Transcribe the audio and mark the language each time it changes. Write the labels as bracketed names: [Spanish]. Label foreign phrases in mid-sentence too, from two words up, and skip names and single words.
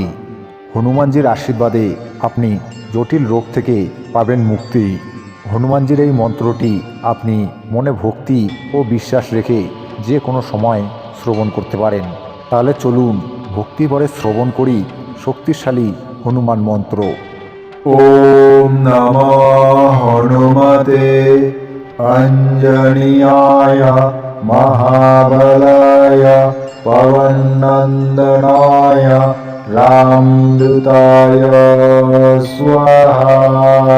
[Bangla] হনুমানজির আশীর্বাদে আপনি জটিল রোগ থেকে পাবেন মুক্তি। হনুমানজির এই মন্ত্রটি আপনি মনে ভক্তি ও বিশ্বাস রেখে যে কোনো সময় শ্রবণ করতে পারেন। তাহলে চলুন ভক্তি ভরে শ্রবণ করি শক্তিশালী হনুমান মন্ত্র। [Sanskrit] ওম নমঃ হনুমতে অঞ্জনীয়ায় মহাবলায় পবনন্দনায় রামদূতায় স্বাহা।